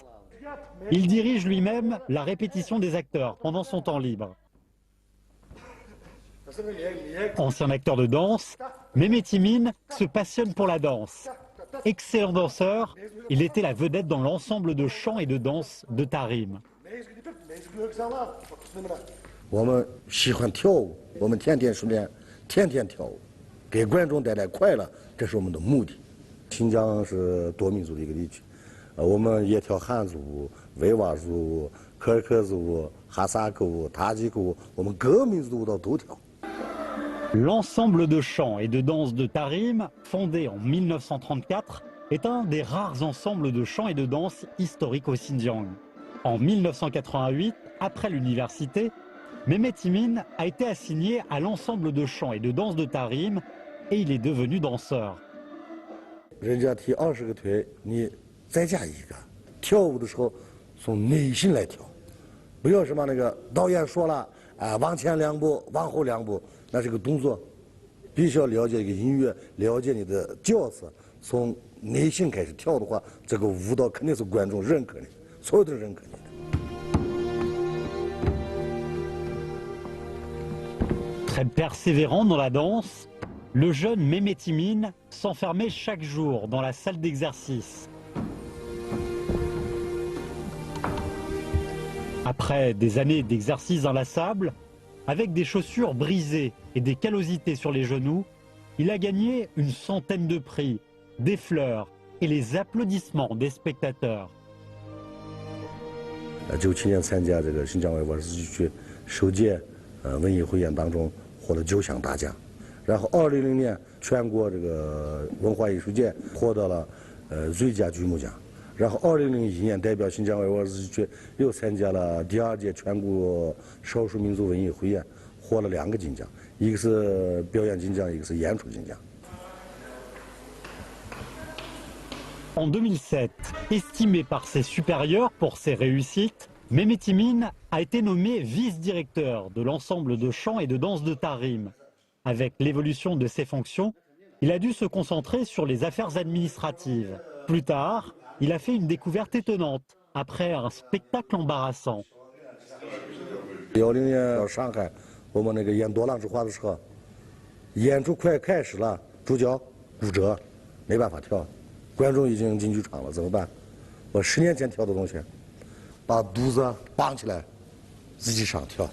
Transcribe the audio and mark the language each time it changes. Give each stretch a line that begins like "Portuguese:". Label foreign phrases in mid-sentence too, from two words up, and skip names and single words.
French: Il dirige lui-même la répétition des acteurs pendant son temps libre. Ancien acteur de danse, Mehmet Emin se passionne pour la danse. Excellent danseur, il était la vedette dans l'ensemble de chant et de danse de Tarim.
Chinese: 我们喜欢跳舞，我们天天训练，天天跳舞，给观众带来快乐，这是我们的目的。新疆是多民族的一个地区，我们也跳汉族舞、维吾尔族舞、柯尔克族舞、哈萨克舞、塔吉克舞，我们各个民族的舞蹈都跳。
French: L'ensemble de chant et de danse de Tarim, fondé en 1934, est un des rares ensembles de chant et de danse historiques au Xinjiang. En 1988, après l'université, Mehmet Emin a été assigné à l'ensemble de chant et de danse de Tarim et il est devenu danseur.
Chinese: 人家踢20个腿，你再加一个。跳舞的时候从内心来跳，不要什么那个导演说了啊，往前2步，往后2步。那是个动作，必须要了解一个音乐，了解你的角色，从内心开始跳的话，这个舞蹈肯定是观众认可的，所有的人认可你的。
French: Très persévérant dans la danse, le jeune Mehmet Emin s'enfermait chaque jour dans la salle d'exercice. Après des années d'exercice inlassable, avec des chaussures brisées et des callosités sur les genoux, il a gagné une centaine de prix, des fleurs et les applaudissements des spectateurs.
Chinese: 97 年参加这个新疆维吾尔自治区首届文艺汇演当中获得9项大奖，然后2000年全国这个文化艺术节获得了最佳剧目奖。然后2001年代表新疆维吾尔自治区又参加了第2届全国少数民族文艺汇演，获了2个金奖，一个是表演金奖，一个是演出金奖。
French: En 2007, estimé par ses supérieurs pour ses réussites, Mehmet Emin a été nommé vice-directeur de l'ensemble de chant et de danse de Tarim. Avec l'évolution de ses fonctions, il a dû se concentrer sur les affaires administratives. Plus tard, il a fait une découverte étonnante après un spectacle embarrassant.
Chinese: 10 年到上海，我们那个演《多浪之花》的时候，演出快开始了，主角骨折，没办法跳，观众已经进剧场了，怎么办？我10年前跳的东西，把肚子绑起来，自己上跳。